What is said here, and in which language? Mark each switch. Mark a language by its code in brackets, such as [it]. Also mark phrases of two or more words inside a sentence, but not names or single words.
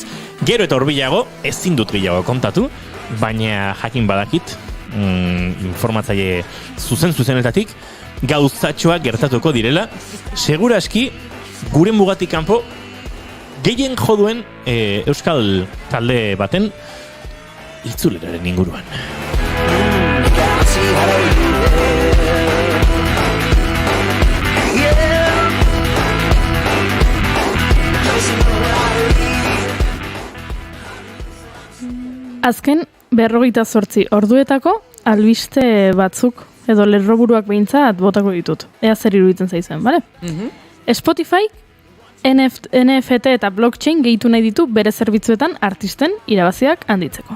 [eu] Gero eta horbilago, ezin dut gehiago kontatu, baina jakin badakit, informatzaile zuzenetatik, gauzatxoak gertatuko direla, seguraski gure mugatik kanpo gehien joduen euskal talde baten itzuleraren inguruan. [en] are you there? Yeah. Just know I leave. [eu] Azken 48 orduetako albiste batzuk edo lerroburuak behintzat botako ditut. Ea zer iruditzen zaizuen, bale? Spotify, NFT eta blockchain gehitu nahi ditu bere zerbitzuetan artisten irabaziak handitzeko.